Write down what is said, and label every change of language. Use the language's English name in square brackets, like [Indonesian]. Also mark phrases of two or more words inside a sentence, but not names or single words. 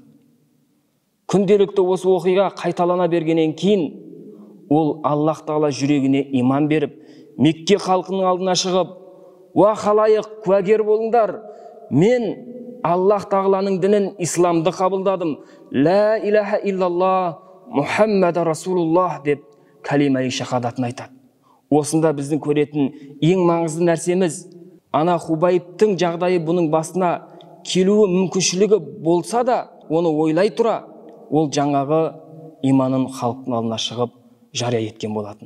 [Kazakh] Күнделікті осы оқиға қайталана бергеннен кейін, ол Аллах тағала жүрегіне иман беріп, Мекке халқының алдына шығып, уа халайық, куәгер болыңдар, мен Аллах тағаланың дінін, исламды қабылдадым, [Arabic] لا إله إلا الله محمد رسول الله [Kazakh] деп калимаи шахадатын айтады. Осында біздің көретін ең маңызды нәрсеміз, ана Хубайбтың жағдайы бұның басына келуі мүмкіншілігі болса да, оны ойлай тұра, ол жаңағы иманын халықтың алдына шығып жария еткен болатын.